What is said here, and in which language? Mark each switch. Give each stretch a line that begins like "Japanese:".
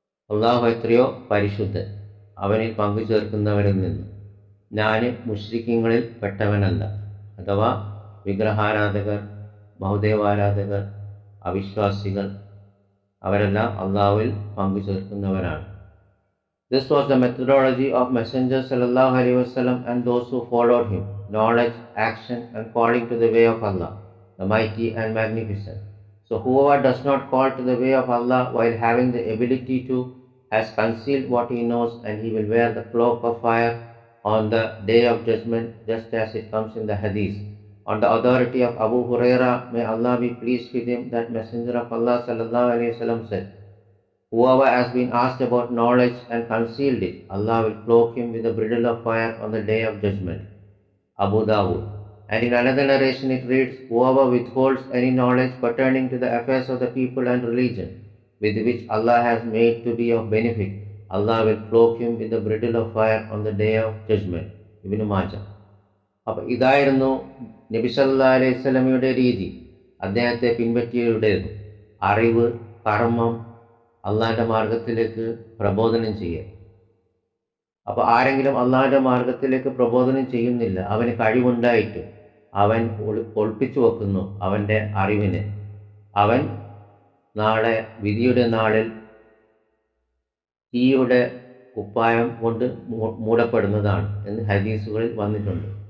Malayalam: അള്ളാഹു എത്രയോ പരിശുദ്ധൻ, അവനിൽ പങ്കു ചേർക്കുന്നവരിൽ നിന്ന്. ഞാൻ മുശ്രിക്കീങ്ങളിൽ പെട്ടവനല്ല, അഥവാ വിഗ്രഹാരാധകർ, ബഹുദൈവാരാധകർ, അവിശ്വാസികൾ, അവരെല്ലാം അള്ളാഹുവിൽ പങ്കു ചേർക്കുന്നവരാണ്.
English: This was the methodology of Messenger sallallahu alaihi wasallam and those who followed him: knowledge, action, and calling to the way of Allah, the mighty and magnificent. So whoever does not call to the way of Allah while having the ability to has concealed what he knows, and he will wear the cloak of fire on the day of judgment, just as it comes in the hadith. On the authority of Abu Huraira, may Allah be pleased with him, that Messenger of Allah sallallahu alaihi wasallam said, whoever has been asked about knowledge and concealed it, Allah will cloak him with a bridle of fire on the day of judgment. Abu Dawud. And in another narration it reads, whoever withholds any knowledge pertaining to the affairs of the people and religion, with which Allah has made to be of benefit, Allah will cloak him with the bridle of fire on the day of judgment. Ibn Majah.
Malayalam: അപ്പോൾ ഇതായിരുന്നു നബി സല്ലല്ലാഹു അലൈഹി വസല്ലമയുടെ രീതി, അദ്ദേഹത്തെ പിൻപറ്റിയവരുടേത്. അറിവ്, കർമ്മം, അള്ളാഹിൻ്റെ മാർഗത്തിലേക്ക് പ്രബോധനം ചെയ്യുക. അപ്പോൾ ആരെങ്കിലും അള്ളാഹിൻ്റെ മാർഗത്തിലേക്ക് പ്രബോധനം ചെയ്യുന്നില്ല, അവന് കഴിവുണ്ടായിട്ട് അവൻ ഒളിപ്പിച്ചു വെക്കുന്നു അവൻ്റെ അറിവിനെ, അവൻ നാളെ വിധിയുടെ നാളിൽ തീയുടെ കുപ്പായം കൊണ്ട് മൂടപ്പെടുന്നതാണ് എന്ന് ഹദീസുകളിൽ വന്നിട്ടുണ്ട്.